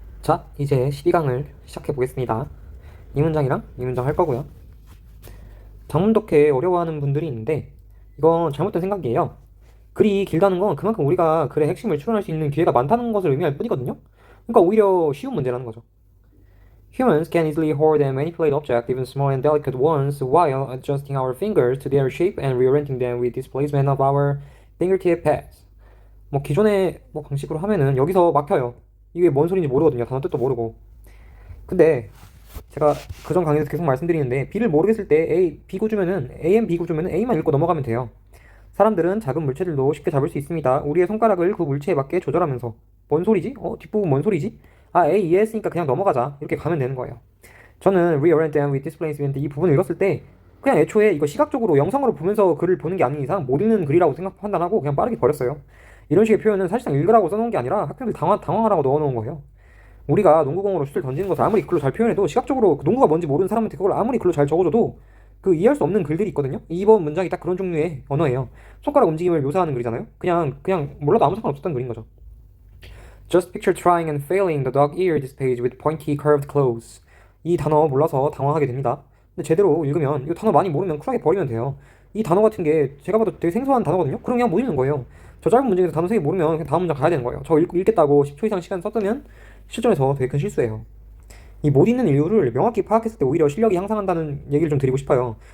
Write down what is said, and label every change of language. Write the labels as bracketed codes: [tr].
[ko] 자, 이제 12강을 시작해 보겠습니다. 이 문장이랑 이 문장 할 거고요. 장문독해 어려워하는 분들이 있는데 이건 잘못된 생각이에요. 글이 길다는 건 그만큼 우리가 글의 핵심을 추론할 수 있는 기회가 많다는 것을 의미할 뿐이거든요. 그러니까 오히려 쉬운 문제라는 거죠. [en] Humans can easily hoard and manipulate objects, even small and delicate ones, while adjusting our fingers to their shape and reorienting them with displacement of our fingertip pads. [ko] 뭐 기존의 방식으로 하면은 여기서 막혀요. 이게 뭔 소리인지 모르거든요. 단어 뜻도 모르고. 근데 제가 그전 강의에서 계속 말씀드리는데 B를 모르겠을 때 B 구주면은 AM B 구주면은 A만 읽고 넘어가면 돼요. 사람들은 작은 물체들도 쉽게 잡을 수 있습니다. 우리의 손가락을 그 물체에 맞게 조절하면서 뭔 소리지? 뒷부분 뭔 소리지? A 이해했으니까 그냥 넘어가자. 이렇게 가면 되는 거예요. 저는 [en] reorient them with displacement [ko] 이 부분을 읽었을 때 그냥 애초에 이거 시각적으로 영상으로 보면서 글을 보는 게 아닌 이상 못 읽는 글이라고 판단하고 그냥 빠르게 버렸어요. 이런 식의 표현은 사실상 읽으라고 써놓은 게 아니라 학생들 당황하라고 넣어놓은 거예요. 우리가 농구공으로 슛을 던지는 것을 아무리 글로 잘 표현해도 시각적으로 그 농구가 뭔지 모르는 사람한테 그걸 아무리 글로 잘 적어줘도 그 이해할 수 없는 글들이 있거든요. 이번 문장이 딱 그런 종류의 언어예요. 손가락 움직임을 묘사하는 글이잖아요. 그냥 몰라도 아무 상관없었던 글인 거죠. [en] Just picture trying and failing the dog ear this page with pointy curved claws. [ko] 이 단어 몰라서 당황하게 됩니다. 근데 제대로 읽으면 이 단어 많이 모르면 쿨하게 버리면 돼요. 이 단어 같은 게 제가 봐도 되게 생소한 단어거든요. 그럼 그냥 못 읽는 거예요. 저 짧은 문장에서 단어 3개 모르면 그냥 다음 문장 가야 되는 거예요. 저 읽겠다고 10초 이상 시간 썼으면 실전에서 되게 큰 실수예요. 이 못 읽는 이유를 명확히 파악했을 때 오히려 실력이 향상한다는 얘기를 좀 드리고 싶어요.